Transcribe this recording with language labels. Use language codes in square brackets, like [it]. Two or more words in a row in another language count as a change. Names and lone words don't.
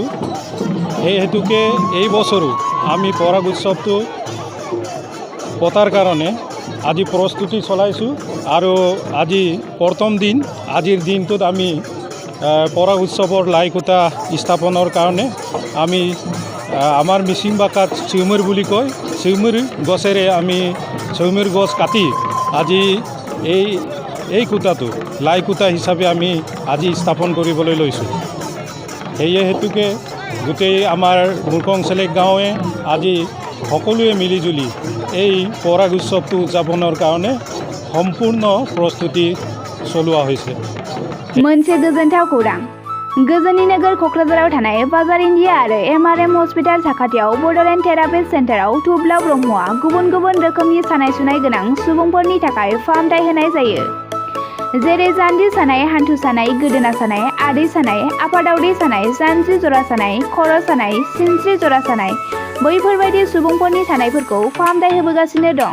[as] এই হেতুকে এই বছৰো আমি পৰাগ উৎসৱটো পতাৰ কাৰণে আজি প্ৰস্তুতি চলাইছোঁ আৰু আজি প্ৰথম দিন আজিৰ দিনটোত আমি পৰাগ উৎসৱৰ লাইকুটা স্থাপনৰ কাৰণে আমি আমাৰ মিচিং ভাষাত চিউমিৰ বুলি কয়, চিউমিৰ গছেৰে আমি চিউমিৰ গছ কাটি আজি এই কুটাটো লাই কুটা হিচাপে আমি আজি স্থাপন কৰিবলৈ লৈছোঁ। সেয়ে হেতুকে গোটেই আমাৰ মৰকংচেলেক গাঁৱে আজি সকলোৱে মিলিজুলি এই পৰাগ উৎসৱটো উদযাপনৰ কাৰণে সম্পূৰ্ণ প্ৰস্তুতি চলোৱা হৈছে। [brx] मोनसे गोजोनथाव खौरां गोजोननि नोगोर क'क्राझाराव थानाय बाजार इन्डिया आरो MRM हस्पिटाल साखाथियाव बड'लेण्ड थेरापि सेन्टाराव थुब्ला ब्रह्मआ गुबुन गुबुन रोखोमनि सानाय सुनाय गोनां सुबुंफोरनि थाखाय फाहामथाय होनाय जायो। जेरै जान्जि सानाय, हान्थु सानाय, गोदोना सानाय, आदै सानाय, आफादावदै सानाय, जानजि जरा सानाय, खर' सानाय, सिनस्रि जरा सानाय बैफोरबायदि सुबुंफोरनि सानायफोरखौ फाहामथाय होबोगासिनो दं।